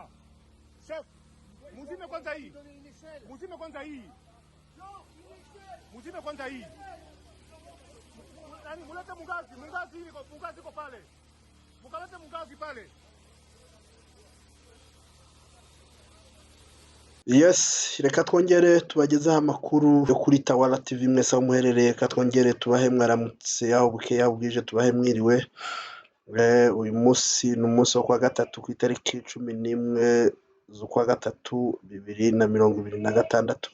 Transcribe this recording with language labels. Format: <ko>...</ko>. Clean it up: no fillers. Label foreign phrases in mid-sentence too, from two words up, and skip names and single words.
<sw>Chef, mzime kwanza hii. Mzime kwanza hii. Mzime kwanza hii. Nani mulete mungazi iko pale. Mukalete mungazi pale.</sw> <rw>Yes, reka twongere tubagezeho amakuru yo kuri Tawara TV mwese aho muherereye, reka twongere tubahe mwaramutse aho bukeye aho bwije, tubahe mwiriwe. Uyu munsi ni umunsi wo kwa gatatu ku itariki 11 z'ukwa gatatu 2026.</rw>